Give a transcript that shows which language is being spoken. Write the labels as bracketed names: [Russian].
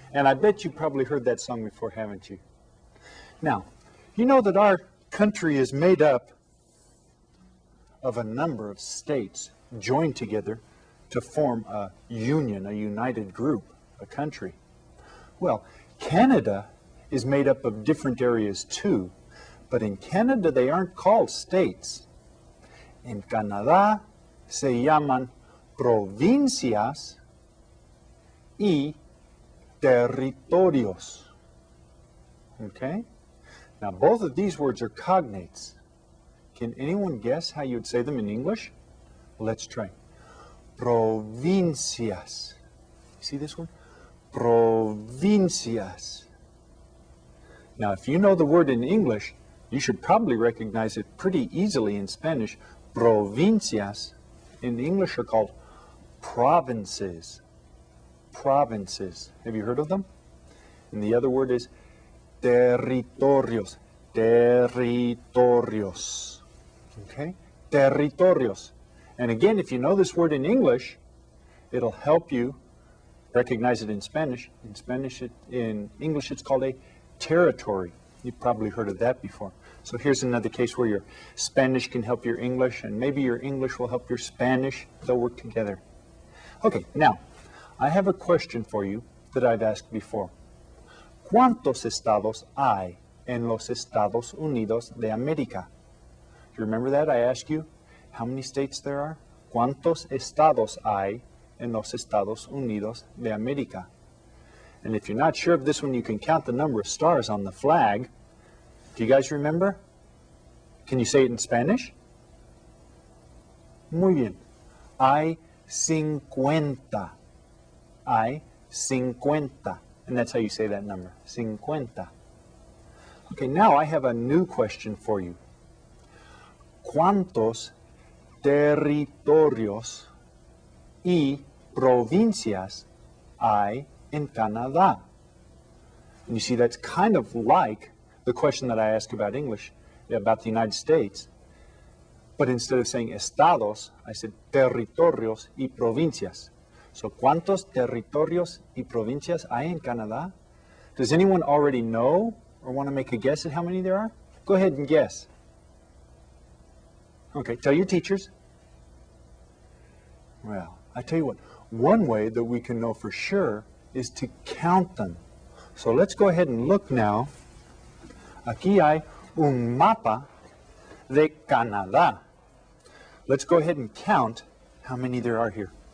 [English] And I bet you probably heard that song before, haven't you? Now, you know that our country is made up of a number of states joined together to form a union, a united group, a country. Well, Canada is made up of different areas too, but in Canada they aren't called states. [Spanish] En Canadá se llaman provincias y territorios. Okay? [English] Now, both of these words are cognates. Can anyone guess how you would say them in English? Let's try. Provincias. You see this one? [Spanish] Provincias. [English] Now, if you know the word in English, you should probably recognize it pretty easily in Spanish. Provincias in English are called provinces. Provinces. Have you heard of them? And the other word is territorios. [Spanish] Territorios. Okay? Territorios. [English] And again, if you know this word in English, it'll help you recognize it in Spanish. In English, it's called a territory. You've probably heard of that before. So here's another case where your Spanish can help your English, and maybe your English will help your Spanish. They'll work together. Okay, now, I have a question for you that I've asked before. [Spanish] ¿Cuántos estados hay en los Estados Unidos de América? [English] Do you remember that? I asked you how many states there are? [Spanish] ¿Cuántos estados hay en los Estados Unidos de América? [English] And if you're not sure of this one, you can count the number of stars on the flag. Do you guys remember? Can you say it in Spanish? [Spanish] Muy bien. Hay 50. Hay 50. [English] And that's how you say that number, 50. Okay, now I have a new question for you. [Spanish] ¿Cuántos territorios y provincias hay en Canadá? [English] And you see, that's kind of like the question that I asked about English, about the United States. But instead of saying estados, I said territorios y provincias. [Spanish] So, ¿cuántos territorios y provincias hay en Canadá? [English] Does anyone already know or want to make a guess at how many there are? Go ahead and guess. Okay, tell your teachers. Well, I tell you what, one way that we can know for sure is to count them. So let's go ahead and look now. [Spanish] Aquí hay un mapa de Canadá. [English] Let's go ahead and count how many there are here.